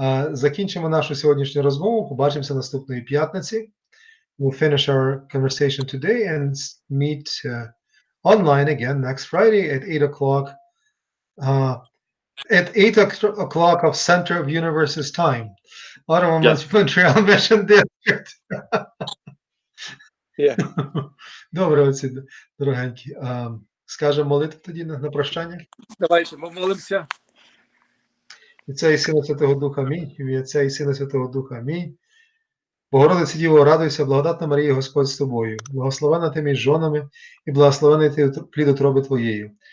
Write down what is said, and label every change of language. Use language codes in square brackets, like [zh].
[uk] Закінчимо нашу сьогоднішню розмову. Побачимося наступної п'ятниці. [en] We'll finish our conversation today and meet online again next Friday at 8 o'clock. At 8 o'clock of Center of Universe's time. Ottawa-Montreal Mission District. Yeah. [uk] Добре, оці дорогенькі. Скажемо молитву тоді на прощання. Давайте помолимося. Отця і Сина Святого Духа, амінь. І Отця і Сина Святого Духа, амінь. Богородице Діво, радуйся, благодатна Марія, Господь з тобою. Благословена ти між жонами, і благословений ти плід утроби твоєю.